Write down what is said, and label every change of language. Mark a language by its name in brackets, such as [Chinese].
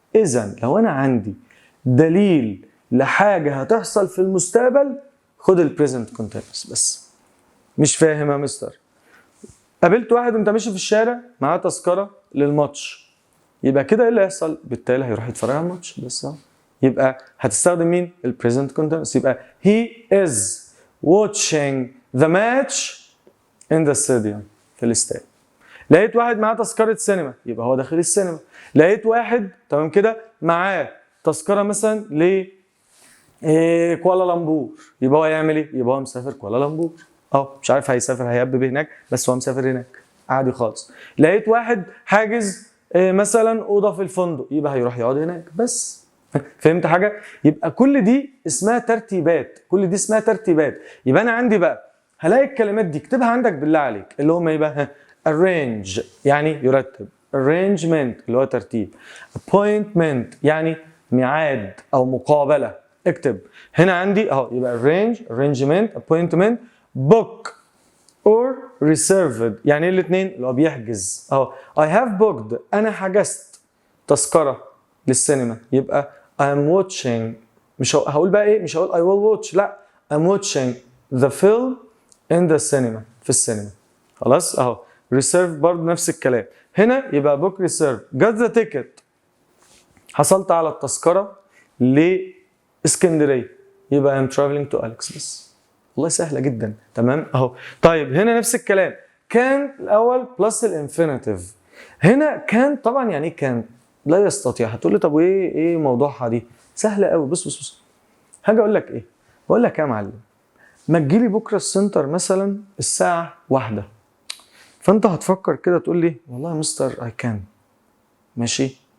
[Arabic] اذا لو انا عندي دليل لحاجه هتحصل في المستقبل، خد البريزنت كونتينوس بس. مش فاهم يا مستر؟ قابلت واحد انت ماشي في الشارع معاه تذكره للماتش، يبقى كده ايه اللي هيحصل؟ بالتالي هيروح يتفرج على الماتش بس. يبقى هتستخدم مين؟ البريزنت كونتينوس. [English] يبقى he is watching the match in the stadium، في الاستاد. [Arabic] لقيت واحد معاه تذكره سينما، يبقى هو داخل السينما. لقيت واحد تمام كده معاه تذكره مثلا ل كوالالمبور، يبقى هو هيعمل ايه؟ يبقى هو مسافر كوالالمبور. مش عارف هيسافر هيهبب هناك، بس هو مسافر هناك عادي خالص. لقيت واحد حاجز مثلا اوضه في الفندق، يبقى هيروح يقعد هناك بس. فهمت حاجه؟ يبقى كل دي اسمها ترتيبات، كل دي اسمها ترتيبات. يبقى انا عندي بقى هلاقي الكلمات دي اكتبها عندك بالله عليك، اللي هم ايه بقى؟ arrange يعني يرتب، arrangement اللي هو ترتيب، appointment يعني ميعاد او مقابله. اكتب هنا عندي اهو، يبقى arrange، arrangement، appointment، book or reserved يعني ايه الاثنين؟ اللي هو بيحجز اهو. [English] I have booked انا حجزت تذكره للسينما، يبقى I'm watching، مش هقول بقى ايه؟ مش هقول I will watch، لا I'm watching the film in the cinema، في السينما. [Arabic] خلاص اهو. reserve برضه نفس الكلام. هنا يبقى book reserve. [English] got the ticket حصلت على التذكره لاسكندريه، يبقى I'm traveling to Alex بس. [Arabic] والله سهله جدا. تمام اهو. طيب هنا نفس الكلام، كان الاول بلس الانفينيتيف. هنا كان طبعا يعني ايه كان؟ لا يستطيع. هتقول لي طب وايه موضوعها دي؟ سهله قوي. بص هاجي اقول لك ايه؟ بقول لك يا معلم، ما تجيلي بكره السنتر مثلا الساعه 1، فانت هتفكر كده تقول لي والله يا مستر اي كان، ماشي.